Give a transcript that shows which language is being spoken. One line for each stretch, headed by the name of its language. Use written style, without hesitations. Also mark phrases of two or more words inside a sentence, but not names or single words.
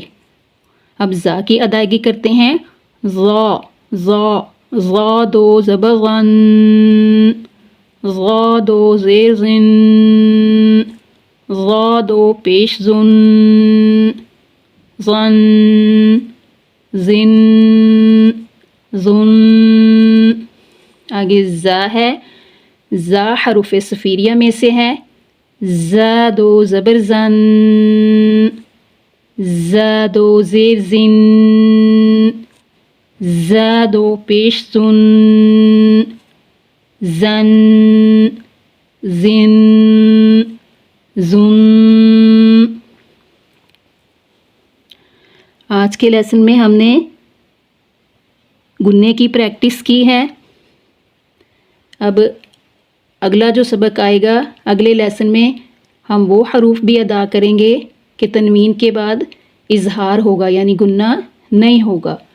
Urdu: اب زا کی ادائیگی کرتے ہیں، ضا، ضا، ضا دو زبر غن، ضا دو زیر زن، ضا دو پیش زن، زن، زن، زن۔ آگے زا ہے، زا حروف صفیریہ میں سے ہے، زا دو زبر زن، زا دو زیر زن، زا دو پیش زن، زن، زن، زن۔ آج کے لیسن میں ہم نے گننے کی پریکٹس کی ہے۔ اب اگلا جو سبق آئے گا اگلے لیسن میں ہم وہ حروف بھی ادا کریں گے کہ تنوین کے بعد اظہار ہوگا، یعنی گننا نہیں ہوگا۔